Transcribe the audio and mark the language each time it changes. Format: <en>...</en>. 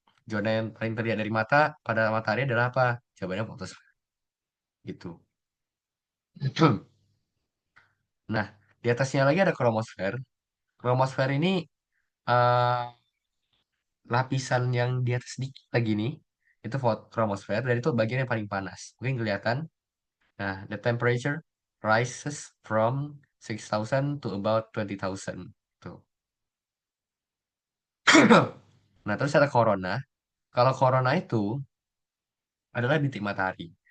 <id>Zona yang paling terlihat dari mata pada matahari adalah apa? Jawabannya fotosfer. Gitu. Nah, di atasnya lagi ada kromosfer. Kromosfer ini eh, lapisan yang di atas sedikit lagi nih, itu kromosfer, dan itu bagian yang paling panas. Mungkin kelihatan.</id> <en>Nah, the temperature rises from 6,000 to about 20,000.</en> <id>Tuh. Nah, terus ada corona. Kalau corona itu adalah bintik matahari.</id>